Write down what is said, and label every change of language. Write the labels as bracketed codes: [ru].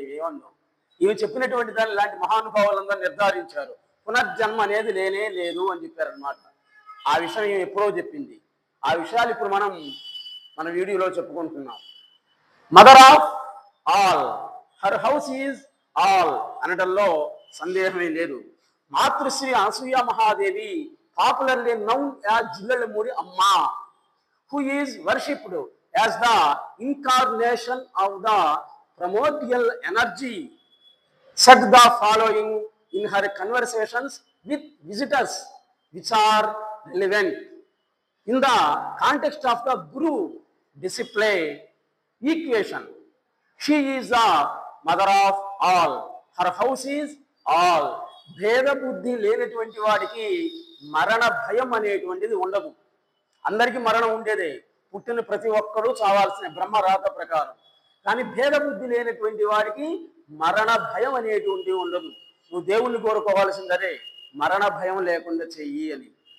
[te] ఏమన్నా ఇవి చెప్పినటువంటి దాన్ని ఇలాంటి మహానుభావులందరూ నిర్ధారించారు. పునర్జన్మ అనేది లేనే లేదు అని చెప్పారనమాట. ఆ విషయం ఎప్పుడో చెప్పింది. ఆ విషయాలు ఇప్పుడు మన వీడియోలో చెప్పుకుంటున్నాం. [en] mother of all, her house is all [te] అనడంలో సందేహమే లేదు. [en] Matrusri Anasuya Mahadevi, popularly known as Jillellamudi Amma, who is worshipped as the incarnation of the primordial energy, said the following in her conversations with visitors which are relevant in the context of the guru discipline equation. She is the mother of all, her house is all. [te] భేద బుద్ధి లేనటువంటి వాడికి మరణ భయం అనేటువంటిది ఉండదు. అందరికీ మరణం ఉండేదే, పుట్టిన ప్రతి ఒక్కరూ చావాల్సిన బ్రహ్మ రాత ప్రకారం. కానీ భేద బుద్ధి లేనటువంటి వాడికి మరణ భయం అనేటువంటిది ఉండదు. నువ్వు దేవుణ్ణి కోరుకోవాల్సిందరే మరణ భయం లేకుండా చెయ్యి అని.